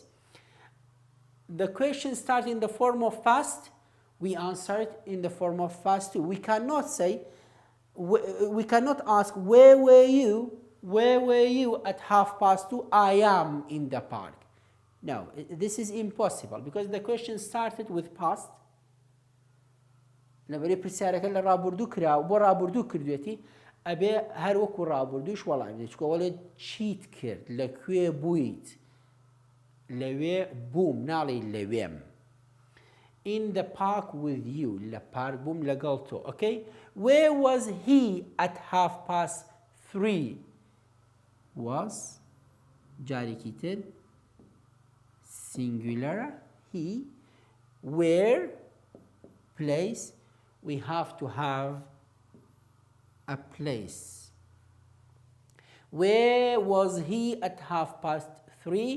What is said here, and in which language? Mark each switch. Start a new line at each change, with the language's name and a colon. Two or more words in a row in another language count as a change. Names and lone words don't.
English: The question starts in the form of past, we answer it in the form of past too. We cannot say, we cannot ask, where were you at 2:30? I am in the park. No, this is impossible because the question started with past.
Central Kurdish: لبري پرسیارەکە لە ڕابردوو کرا بۆ ڕابردوو کردوێتی ئەبێ هەر وەکو ڕابردووش وەڵام بدەیت چکە وەڵێ چیت کرد لەکوێ بوویت لەوێ بووم ناڵێ لەوێم.
English: In the park with you,
Central Kurdish: لە پارک بووم لەگەڵ تۆ.
English: Okay, where was he at 3:30? Was
Central Kurdish: جارێکی تر
English: singular, he. Where, place, we have to have a place. Where was he at 3:30?